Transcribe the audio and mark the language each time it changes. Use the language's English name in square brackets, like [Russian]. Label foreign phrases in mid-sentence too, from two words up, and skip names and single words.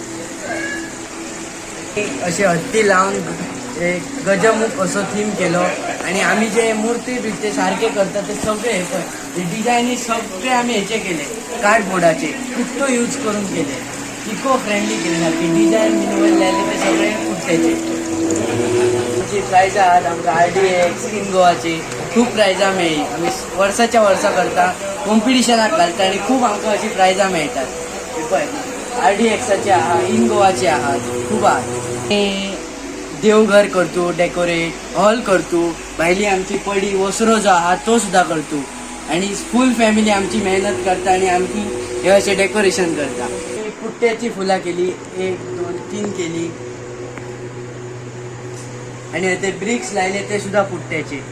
[Konkani] असे हत्ती लावून एक गजमुख असो थीम केलो आणि आम्ही जे मूर्ती बिर्ते सारखे करतात ते सगळे हे डिझायनी सगळे आम्ही ह्याचे केले कार्डबोर्डाचे कुठ्ठो यूज करून केले. [English] eco friendly [Konkani] केले सारखे [English] design minimal [Konkani] लायले ते सगळे कुठ्ठ्याचे. आमची प्रायझा आहात आमकां RDX इन गोवाची खूप प्रायझा मेळ्ळी. आम्ही वर्षाच्या वर्सा करता कॉम्पिटिशनाक घालता आणि खूप आमकां अशी प्रायझा मेळटात. पळय RDXचे आहात इन गोवाचे आहात खूप आहात. देवघर करतो [English] decorate hall [Konkani] करतो. भायली आमची पडी वसरो जो आहात तो सुद्धा करतो आणि [English] full family [Konkani] आमची मेहनत करता आणि आमची हे असे डेकोरेशन करता. पुट्ट्याची फुलां केली 1 2 3 केली आणि ते ब्रिक्स लायले ते सुद्धा पुट्ट्याचे.